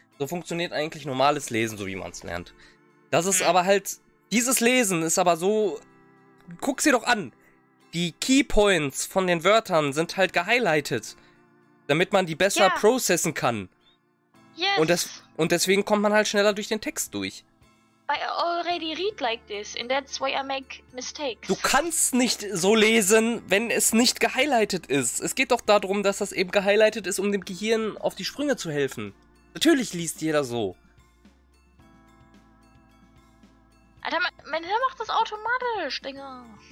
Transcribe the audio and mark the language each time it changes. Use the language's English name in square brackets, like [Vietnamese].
[German] So funktioniert eigentlich normales Lesen, so wie man es lernt. Das ist aber halt... Dieses Lesen ist aber so... Guck's dir doch an. Die Keypoints von den Wörtern sind halt gehighlightet. Damit man die besser processen kann. [English] Yes. [German] Und deswegen kommt man halt schneller durch den Text durch. [English] I already read like this, and that's why I make mistakes. [German] Du kannst nicht so lesen, wenn es nicht gehighlightet ist. Es geht doch darum, dass das eben gehighlightet ist, um dem Gehirn auf die Sprünge zu helfen. Natürlich liest jeder so. Alter, mein Hirn macht das automatisch, Digga.